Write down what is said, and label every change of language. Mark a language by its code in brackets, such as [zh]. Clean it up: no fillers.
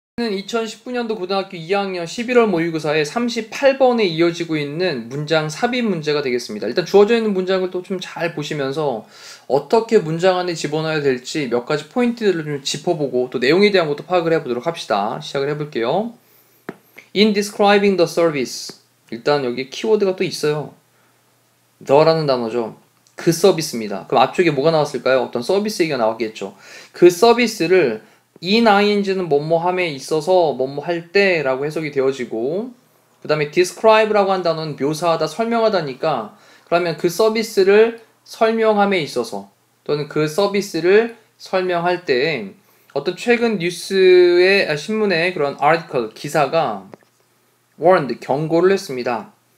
[ko] 2019년도 고등학교 2학년 11월 모의고사에 38번에 이어지고 있는 문장 삽입 문제가 되겠습니다. 일단 주어져 있는 문장을 또 좀 잘 보시면서 어떻게 문장 안에 집어넣어야 될지 몇 가지 포인트들을 좀 짚어보고 또 내용에 대한 것도 파악을 해보도록 합시다. 시작을 해볼게요. [en] In describing the service. [ko] 일단 여기 키워드가 또 있어요. the라는 단어죠. 그 서비스입니다. 그럼 앞쪽에 뭐가 나왔을까요? 어떤 서비스 얘기가 나왔겠죠. 그 서비스를 in ing는 뭐뭐함에 있어서 뭐뭐 할 때라고 해석이 되어지고, 그 다음에 describe라고 한 단어는 묘사하다, 설명하다니까, 그러면 그 서비스를 설명함에 있어서 또는 그 서비스를 설명할 때 어떤 최근 뉴스의 신문의 그런 article, 기사가 warned, 경고를 했습니다.